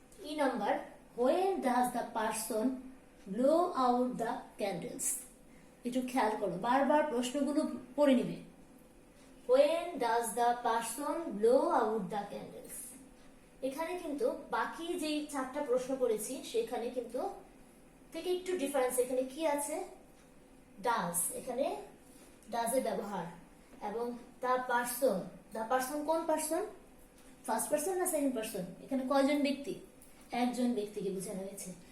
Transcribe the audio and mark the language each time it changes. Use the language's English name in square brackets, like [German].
[Bangla] E number, [English] when does the person blow out the candles? [Bangla] একটু খেয়াল করো, বারবার প্রশ্নগুলো পড়ে নিবে। [English] when does the person blow out the candles? [Bangla] এখানে কিন্তু বাকি যে 4টা প্রশ্ন করেছি সেখানে কিন্তু থেকে একটু ডিফারেন্স। এখানে কি আছে? ডাজ, এখানে ডাজের ব্যবহার এবং দা পারসন কোন পারসন? ফার্স্ট পারসন না সেকেন্ড পারসন? এখানে কয়জন ব্যক্তি? একজন ব্যক্তিকে বোঝানো হয়েছে।